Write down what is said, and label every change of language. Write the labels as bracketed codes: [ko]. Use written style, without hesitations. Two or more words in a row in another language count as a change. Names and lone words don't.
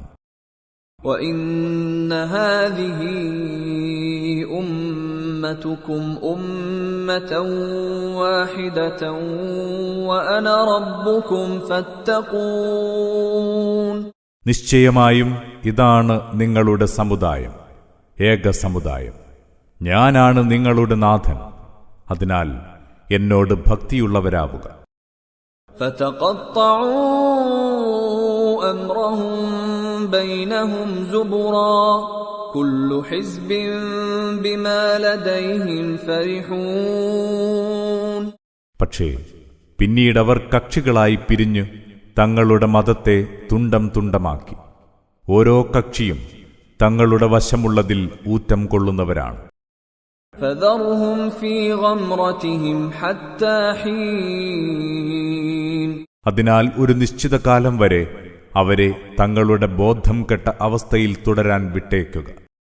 [ar] وإن هذه أمتكم أمة واحدة وأنا ربكم فاتقون. [ml] നിശ്ചയമായും ഇതാണ് നിങ്ങളുടെ സമുദായം, ഏക സമുദായം. ഞാനാണ് നിങ്ങളുടെ നാഥൻ, അതിനാൽ എന്നോട് ഭക്തിയുള്ളവരാവുക. [ar] فَتَقَطَّعُوا أَمْرَهُمْ بَيْنَهُمْ زُبُرًا كُلُّ حِزْبٍ بِمَا لَدَيْهِمْ فَرِحُونَ. [ml] പക്ഷേ പിന്നീടവർ കക്ഷികളായി പിരിഞ്ഞു തങ്ങളുടെ മതത്തെ തുണ്ടം തുണ്ടമാക്കി. ഓരോ കക്ഷിയും തങ്ങളുടെ വശമുള്ളതിൽ ഊറ്റം കൊള്ളുന്നവരാണ്. [ar] فَذَرْهُمْ فِي غَمْرَتِهِمْ حَتَّى حِينٍ. [ml] അതിനാൽ ഒരു നിശ്ചിത കാലം വരെ അവരെ തങ്ങളുടെ ബോധം കെട്ട അവസ്ഥയിൽ തുടരാൻ വിട്ടേക്കുക.